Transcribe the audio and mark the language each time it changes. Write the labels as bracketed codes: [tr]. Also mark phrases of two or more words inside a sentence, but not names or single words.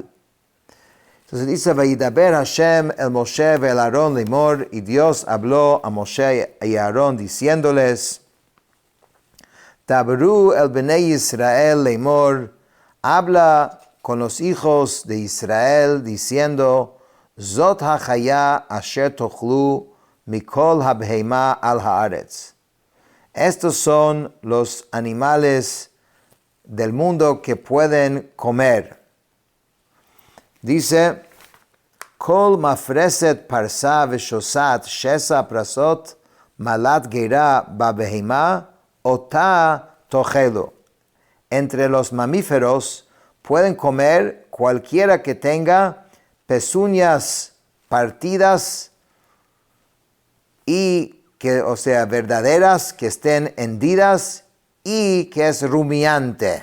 [es] Entonces dice, [he] וידבר השם אל משה אל אהרן לאמר, [es] y Dios habló a Moshe y a Aarón diciéndoles, [he] דברו אל בני ישראל לאמר, [es] habla con los hijos de Israel diciendo, [he] זאת החיה אשר תאכלו מכל הבהמה על הארץ. [es] Estos son los animales del mundo que pueden comer. Dice, [he] כל מפרסת פרסה ושסעת שסע פרסות מעלת גרה בבהמה אתה תאכלו. [es] Entre los mamíferos pueden comer cualquiera que tenga pezuñas partidas y que, o sea, verdaderas, que estén hendidas y que es rumiante.